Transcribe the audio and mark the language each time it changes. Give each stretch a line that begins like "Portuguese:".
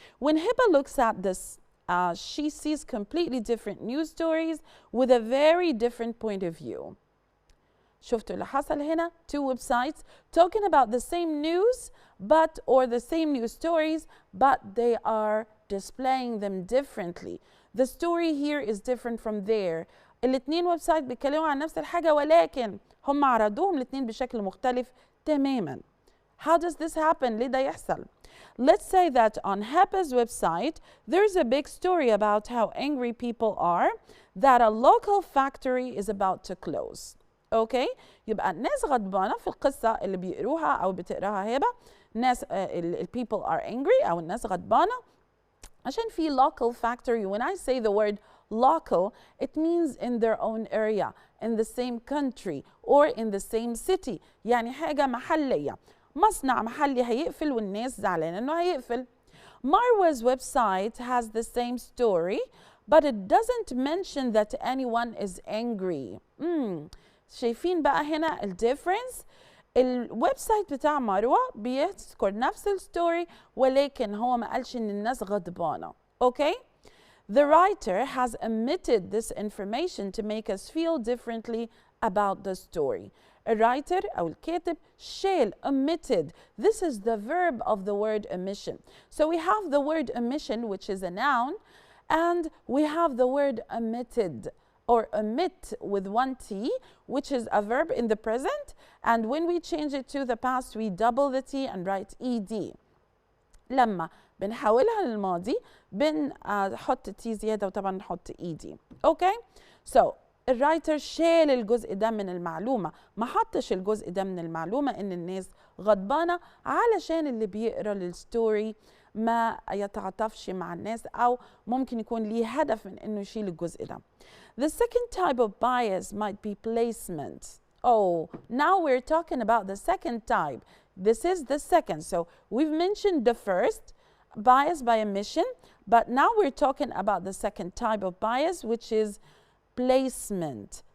English: When Hiba looks at this, she sees completely different news stories with a very different point of view.
Arabic: شفتوا اللي حصل هنا؟
English: Two websites talking about the same news or the same news stories, but they are displaying them differently. The story here is different from there.
Arabic: الاتنين ويب سايت بيتكلموا عن نفس الحاجة ولكن هم عرضوهم الاتنين بشكل مختلف تماما.
English: How does this happen؟
Arabic: ليه ده يحصل؟
English: Let's say that on Heba's website, there's a big story about how angry people are that a local factory is about to close. Okay?
Arabic: يبقى الناس غضبانة في القصة اللي بيقروها أو بتقراها هبة. الناس
English: people are angry
Arabic: أو الناس غضبانة عشان في local factory.
English: When I say the word local, it means in their own area, in the same country, or in the same city.
Arabic: يعني حاجة محلية. مصنع محلي هيقفل والناس زعلانة إنه هيقفل.
English: Marwa's website has the same story, but it doesn't mention that anyone is angry.
Arabic: شايفين بقى هنا الديفرنس؟ الويب سايت بتاع مروة بيذكر نفس الستوري ولكن هو ما قالش إن الناس غضبانة.
English: Okay? The writer has omitted this information to make us feel differently about the story.
Arabic: الرايتر أو الكاتب شال omitted.
English: This is the verb of the word omission. So we have the word omission, which is a noun, and we have the word omitted. or omit with one T, which is a verb in the present. And when we change it to the past, we double the T and write ED.
Arabic: لما بنحولها للماضي بنحط T زيادة وطبعا نحط ED.
English: Okay?
Arabic: So الرايتر شال الجزء ده من المعلومة، ما حطش الجزء ده من المعلومة إن الناس غضبانة علشان اللي بيقرأ للستوري ما يتعاطفش مع الناس أو ممكن يكون ليه هدف من إنه يشيل الجزء ده.
English: The second type of bias might be placement. Oh, now we're talking about the second type. This is the second. So we've mentioned the first, bias by omission, but now we're talking about the second type of bias, which is placement.